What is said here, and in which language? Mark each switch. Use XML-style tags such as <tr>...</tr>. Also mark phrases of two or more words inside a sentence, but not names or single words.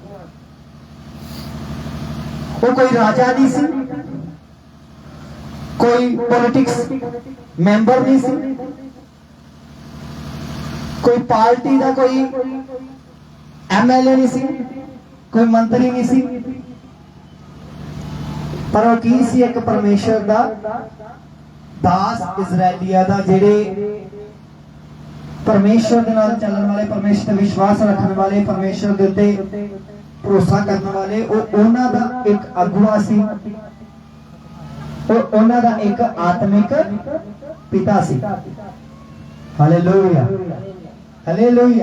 <pa>ਵੋ ਕੋਈ ਰਾਜਾ ਨਹੀਂ ਸੀ, ਕੋਈ</pa> <en>politics member</en> <pa>ਨਹੀਂ ਸੀ, ਕੋਈ ਪਾਰਟੀ ਦਾ ਕੋਈ ਐਮਐਲਏ ਨਹੀਂ ਸੀ, ਕੋਈ ਮੰਤਰੀ ਨਹੀਂ ਸੀ, ਪਰ ਵੋ ਕੀ ਸੀ ਇੱਕ ਪਰਮੇਸ਼ਵਰ ਦਾ ਦਾਸ ਇਜ਼ਰਾਈਲੀਆ ਦਾ, ਜਿਹੜੇ ਪਰਮੇਸ਼ਵਰ ਕੇ ਨਾਲ ਚੱਲਣ ਵਾਲੇ, ਪਰਮੇਸ਼ਵਰ ਪੇ ਵਿਸ਼ਵਾਸ ਰੱਖਣ ਵਾਲੇ, ਪਰਮੇਸ਼ਵਰ ਕੇ ਉੱਤੇ ਭਰੋਸਾ ਕਰਨ ਵਾਲੇ, ਵੋ ਉਨ੍ਹਾਂ ਦਾ ਇੱਕ ਅਗੁਆ ਸੀ ਔਰ ਉਨ੍ਹਾਂ ਦਾ ਇੱਕ ਆਤਮਿਕ ਪਿਤਾ ਸੀ। ਹਾਲੇਲੂਯਾ, ਹਾਲੇਲੂਯਾ।</pa>